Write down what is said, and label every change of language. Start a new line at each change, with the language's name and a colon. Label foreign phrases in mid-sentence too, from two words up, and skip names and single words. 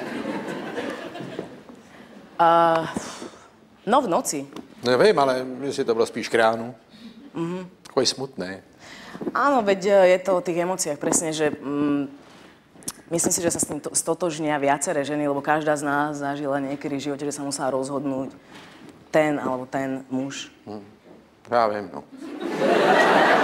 Czech: No v noci. Nevím, ale jestli to bylo spíš k ránu. Takový smutný.
Slovak: Áno, veď je to o tých emóciách presne, že myslím si, že sa s tým stotožnia viaceré ženy, lebo každá z nás zažila niekedy v živote, že sa musela rozhodnúť ten alebo ten muž.
Czech: Já vím, no.